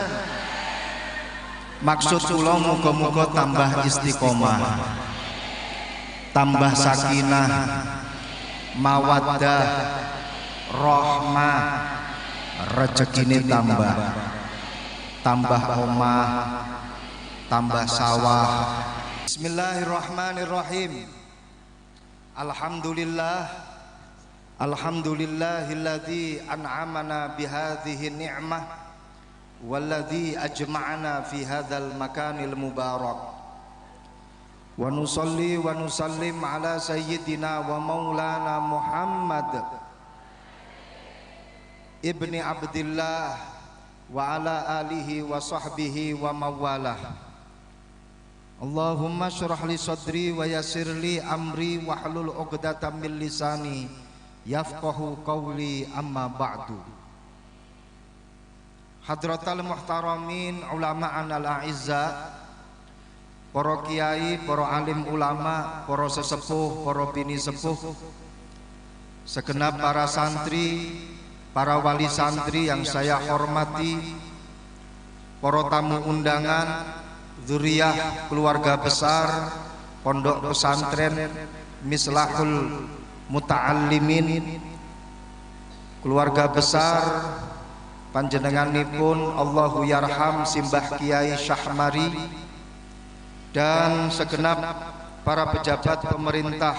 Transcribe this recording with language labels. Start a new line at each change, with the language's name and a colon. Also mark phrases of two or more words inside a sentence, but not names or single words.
Javanese: Maksud kula muga-muga tambah istiqomah, tambah sakinah, mawaddah, rahmah, rezekine tambah omah, tambah sawah.
Arabic: بسم الله الرحمن الرحيم. الحمد لله الذي أنعمنا بهذه النعمة والذي جمعنا في هذا المكان المبارك. ونصلي ونسلم على سيدنا ومولانا محمد ابن عبد الله وعلى آله وصحبه وموالاه. اللهم اشرح لي صدري ويسر لي أمري واحلل عقدة من لساني يفقهوا قولي، أما بعد. حضرة المحترمين العلماء الأعزاء,
Indonesian: para kiai, para alim ulama, para sesepuh, para bini sepuh, segenap para santri, para wali santri yang saya hormati, para tamu undangan, dzurriyyah keluarga besar Pondok Pesantren Mislahul Muta'allimin, keluarga besar panjenenganipun
Arabic: الله يرحم
Indonesian: Simbah Kiai Syahmari, dan segenap para pejabat pemerintah.